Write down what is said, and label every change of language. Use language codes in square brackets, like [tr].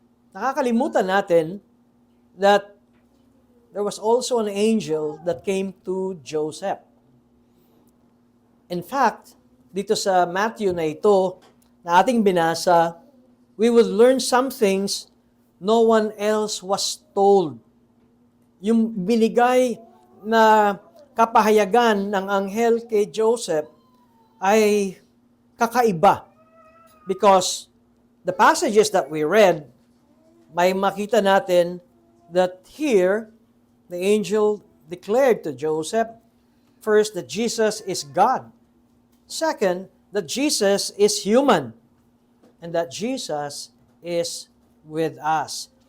[tl] Nakakalimutan natin [en] that there was also an angel that came to Joseph. In fact, [tl] dito sa Matthew na ito, na ating binasa, [en] we would learn some things no one else was told. [tl] Yung binigay na kapahayagan ng anghel kay Joseph ay kakaiba. [en] Because the passages that we read, [tl] may makita natin [en] that here, the angel declared to Joseph, first, that Jesus is God. Second, that Jesus is human. And that Jesus is with us.